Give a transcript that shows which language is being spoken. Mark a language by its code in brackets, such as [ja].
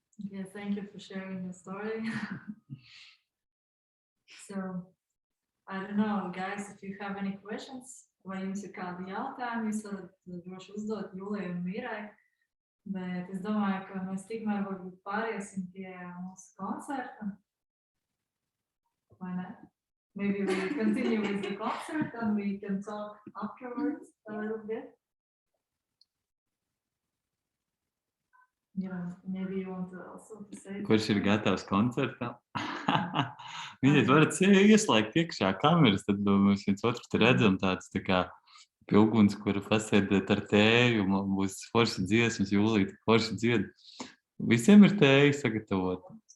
[en] Yeah, thank you for sharing your story. So, I don't know, guys, if you have any questions, [lv] vai jums ir kādi jautājumi, jūs varat droši uzdot Jūlijai un Mirai, bet es domāju, ka mēs tikmēr varbūt pāriesim pie mūsu koncerta. Vai ne? [en] Maybe we continue with the concert and we can talk afterwards a little bit. Yeah, maybe you want to also say. [lv] Kurš ir gatavs koncertam? Viņiet varat ieslēgt iekšā kameras, tad mēs viens otru te redzam tāds tā kā pie uguns, kura pasēdēt ar tēju, un būs forši dziesmas, Jūlija forši dzied. Visiem ir tēja sagatavot.